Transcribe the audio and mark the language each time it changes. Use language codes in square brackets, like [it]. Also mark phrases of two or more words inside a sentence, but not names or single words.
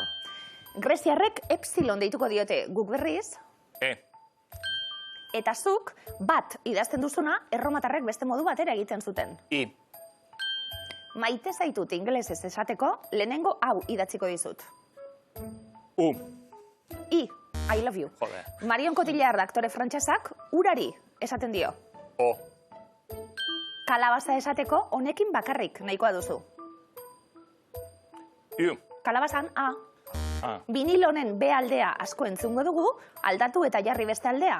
[eu] Greziarrek epsilon deituko diote guk berriz, eta zuk bat idazten duzuna, erromatarrek beste modu batera egiten zuten. I. Maite zaitut ingelesez esateko, lehenengo hau idatziko dizut. U. [en] I love you. [eu] Jode. Marion Cotillard aktore frantsesak urari esaten dio. O. Kalabaza esateko honekin bakarrik nahikoa duzu. U. Kalabazan A. A. Vinil honen B aldea asko entzungo dugu, aldatu eta jarri beste aldea.